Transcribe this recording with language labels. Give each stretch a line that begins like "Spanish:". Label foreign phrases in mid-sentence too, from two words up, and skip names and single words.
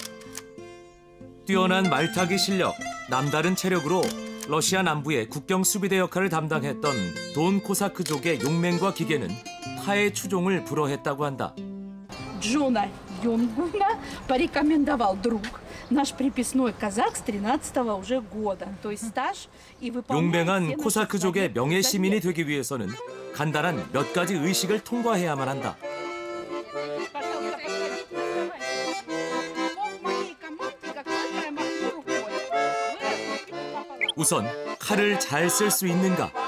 Korean: 뛰어난 말타기 실력, 남다른 체력으로 러시아 남부의 국경 수비대 역할을 담당했던 돈 코사크족의 용맹과 기계는 타의 추종을 불허했다고 한다.
Russian: Джона Юнгуна порекомендовал друг. Наш приписной казак с 13-го уже года. То есть стаж и выполняет
Korean: 용맹한 코사크족의 명예 시민이 되기 위해서는 간단한 몇 가지 의식을 통과해야만 한다. 우선 칼을 잘 쓸 수 있는가?